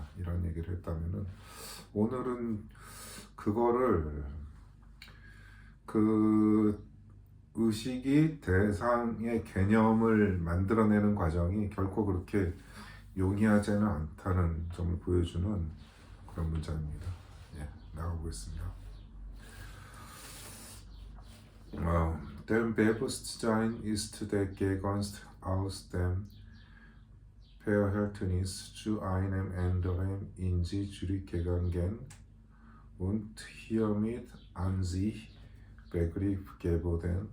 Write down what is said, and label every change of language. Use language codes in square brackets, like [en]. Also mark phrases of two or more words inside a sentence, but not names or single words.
[ko] 이런 얘기를 했다면은 오늘은 그거를 그 의식이 대상의 개념을 만들어내는 과정이 결코 그렇게 용이하지는 않다는 점을 보여주는 그런 문장입니다. 나가보겠습니다. [de] Dem Bewusstsein ist der Gegenstand aus dem Verhältnis zu einem anderen in sich zurückgegangen und hiermit an sich Begriff geworden.